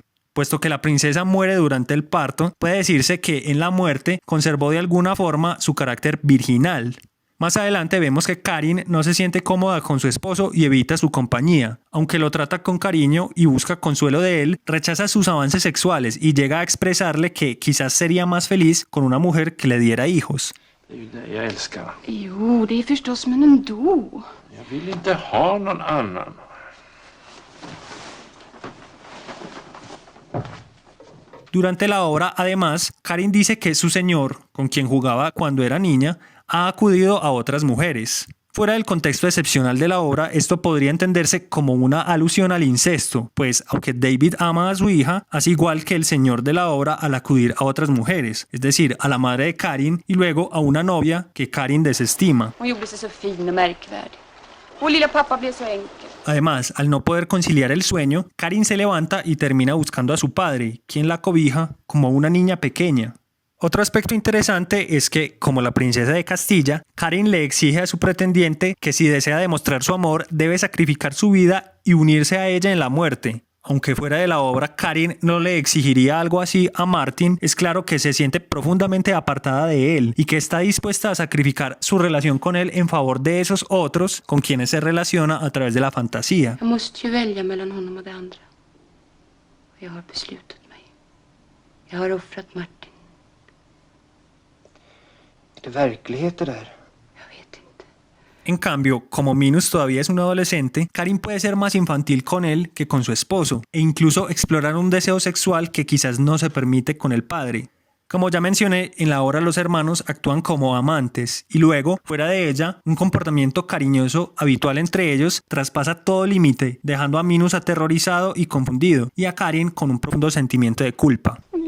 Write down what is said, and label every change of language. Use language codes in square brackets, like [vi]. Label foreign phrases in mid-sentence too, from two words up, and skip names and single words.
[es] Puesto que la princesa muere durante el parto, puede decirse que en la muerte conservó de alguna forma su carácter virginal. Más adelante vemos que Karin no se siente cómoda con su esposo y evita su compañía. Aunque lo trata con cariño y busca consuelo de él, rechaza sus avances sexuales y llega a expresarle que quizás sería más feliz con una mujer que le diera hijos. [sv] Det är ju dig jag älskar. Jo, det är förstås, men ändå. Jag vill inte ha någon annan. [es] Durante la obra, además, Karin dice que su señor, con quien jugaba cuando era niña, ha acudido a otras mujeres. Fuera del contexto excepcional de la obra, esto podría entenderse como una alusión al incesto, pues aunque David ama a su hija, hace igual que el señor de la obra al acudir a otras mujeres, es decir, a la madre de Karin y luego a una novia que Karin desestima. [sv] Hon gjorde sig så fin och märkvärdig. Och lilla pappa blev så enkel. [es] Además, al no poder conciliar el sueño, Karin se levanta y termina buscando a su padre, quien la cobija como una niña pequeña. Otro aspecto interesante es que, como la princesa de Castilla, Karin le exige a su pretendiente que si desea demostrar su amor, debe sacrificar su vida y unirse a ella en la muerte. Aunque fuera de la obra Karin no le exigiría algo así a Martin, es claro que se siente profundamente apartada de él y que está dispuesta a sacrificar su relación con él en favor de esos otros con quienes se relaciona a través de la fantasía. [sv] Jag måste ju välja mellan honom och det andra. Och jag har beslutat mig. Jag har offrat Martin. Är det verklighet det där? Jag vet inte. [es] En cambio, como Minos todavía es un adolescente, Karin puede ser más infantil con él que con su esposo, e incluso explorar un deseo sexual que quizás no se permite con el padre. Como ya mencioné, en la obra los hermanos actúan como amantes, y luego, fuera de ella, un comportamiento cariñoso habitual entre ellos traspasa todo límite, dejando a Minos aterrorizado y confundido, y a Karin con un profundo sentimiento de culpa.